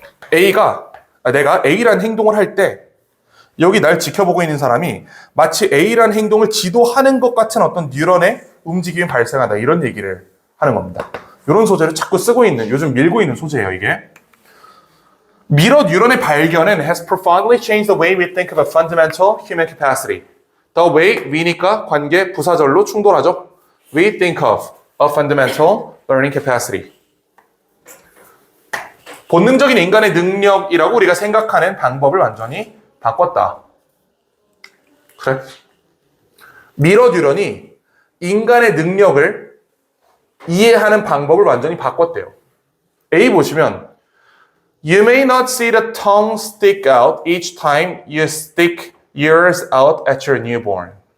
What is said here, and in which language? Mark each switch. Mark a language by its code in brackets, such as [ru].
[ko] 내가 A라는 행동을 할 때 여기 날 지켜보고 있는 사람이 마치 A라는 행동을 지도하는 것 같은 어떤 뉴런의 움직임이 발생한다. 이런 얘기를 하는 겁니다. 이런 소재를 자꾸 쓰고 있는, 요즘 밀고 있는 소재예요, 이게. 미러 뉴런의 발견은 [en] has profoundly changed the way we think of a fundamental human capacity. The way we [ko] 니까 관계 부사절로 충돌하죠. [en] We think of a fundamental learning capacity. [ko] 본능적인 인간의 능력이라고 우리가 생각하는 방법을 완전히 바꿨다. 그래? 미러 뉴런이 인간의 능력을 이해하는 방법을 완전히 바꿨대요. A 보시면 [en] You may not see the tongue stick out each time you stick yours out at your newborn.